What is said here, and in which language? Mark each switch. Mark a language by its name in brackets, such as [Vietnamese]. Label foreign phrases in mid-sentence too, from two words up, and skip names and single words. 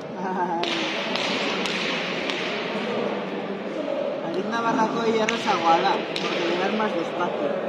[Basque] Adit Navarrako errazagoa da, [Spanish] porque le das más despacio.